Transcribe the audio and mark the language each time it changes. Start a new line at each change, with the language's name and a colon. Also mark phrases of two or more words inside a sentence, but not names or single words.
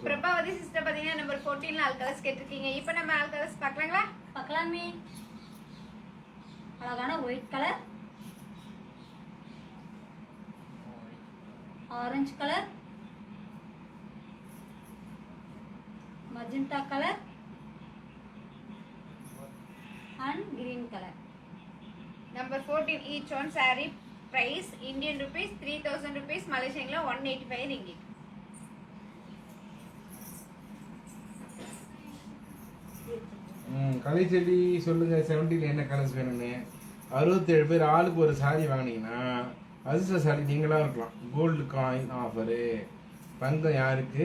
Tamil: பிரபாவதி சிஸ்டர் பாத்தீங்கன்னா நம்பர் 14ல
English: all colors
Tamil: கேட்டிருக்கீங்க. இப்போ நம்ம
English: all colors
Tamil: பார்க்கலாங்களா?
English: பார்க்கலாமே. அழகான white color, orange color, magenta color and green color. Number 14 each one saree price Indian rupees 3000 rupees, Malaysian la 185 ringgit.
Tamil: கலைச்செல்வி சொல்லுங்க 17ல என்ன கலர்ஸ் வேணும்னு. 67 பேர் ஆளுக்கு ஒரு சாரி வாங்கினீங்கன்னா அதிர்ஷ்டசாலி நீங்களா இருக்கலாம்.
English: gold coin offer.
Tamil: தங்கம் யாருக்கு?